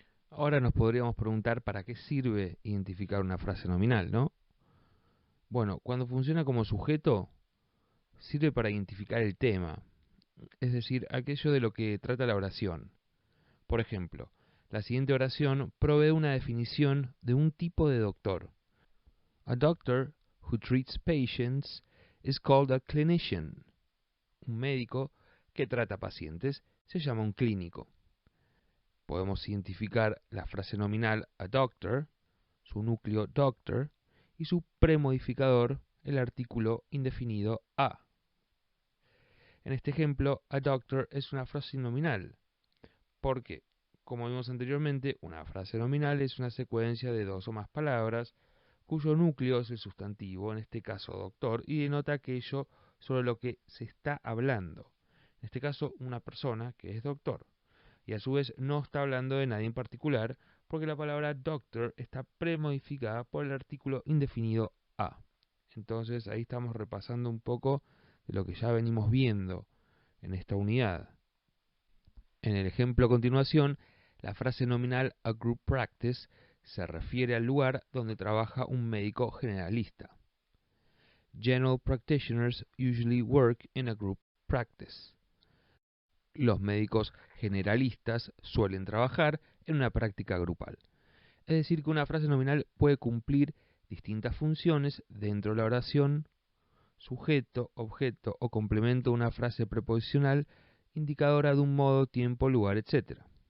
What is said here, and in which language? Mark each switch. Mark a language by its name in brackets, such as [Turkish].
[Spanish] Ahora nos podríamos preguntar para qué sirve identificar una frase nominal, ¿no? Bueno, cuando funciona como sujeto, sirve para identificar el tema, es decir, aquello de lo que trata la oración. Por ejemplo, la siguiente oración provee una definición de un tipo de doctor. [English] A doctor who treats patients is called a clinician. [Spanish] Un médico que trata pacientes se llama un clínico. Podemos identificar la frase nominal a doctor, su núcleo doctor, y su premodificador, el artículo indefinido a. En este ejemplo, a doctor es una frase nominal, porque, como vimos anteriormente, una frase nominal es una secuencia de dos o más palabras cuyo núcleo es el sustantivo, en este caso doctor, y denota aquello sobre lo que se está hablando. En este caso, una persona que es doctor. Y a su vez no está hablando de nadie en particular, porque la palabra doctor está premodificada por el artículo indefinido a. Entonces ahí estamos repasando un poco de lo que ya venimos viendo en esta unidad. En el ejemplo a continuación, la frase nominal a group practice se refiere al lugar donde trabaja un médico generalista. [English] General practitioners usually work in a group practice. [Spanish] Los médicos generalistas suelen trabajar en una práctica grupal. Es decir, que una frase nominal puede cumplir distintas funciones dentro de la oración, sujeto, objeto o complemento de una frase preposicional indicadora de un modo, tiempo, lugar, etc.